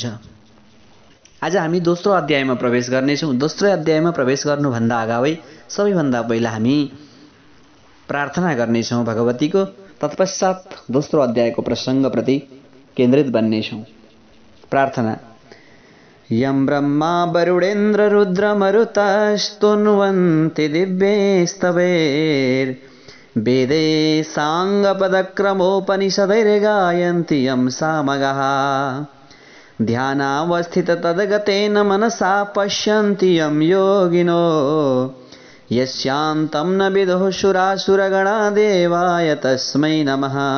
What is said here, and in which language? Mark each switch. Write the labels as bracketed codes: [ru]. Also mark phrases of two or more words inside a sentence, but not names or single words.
[ne] आज हामी दोस्रो अध्यायमा प्रवेश गर्नेछौँ। दोस्रो अध्यायमा प्रवेश गर्नुभन्दा अगावै सबैभन्दा पहिला हामी प्रार्थना गर्नेछौँ भगवतीको। तत्पश्चात दोस्रो अध्यायको प्रसङ्गप्रति केन्द्रित बन्नेछौँ। प्रार्थना। [sa] यं ब्रह्मा वरुणेन्द्र रुद्रमरुतस्तुन्वन्ति दिव्यैस्तवैर् वेदे साङ्गपदक्रमोपनिषदैर्गायन्ति यं सामगाः ध्यानावस्थिततद्गतेन मनसा पश्यन्ति यं योगिनो यस्यान्तं न विदुः सुरासुरगणा देवाय तस्मै नमः।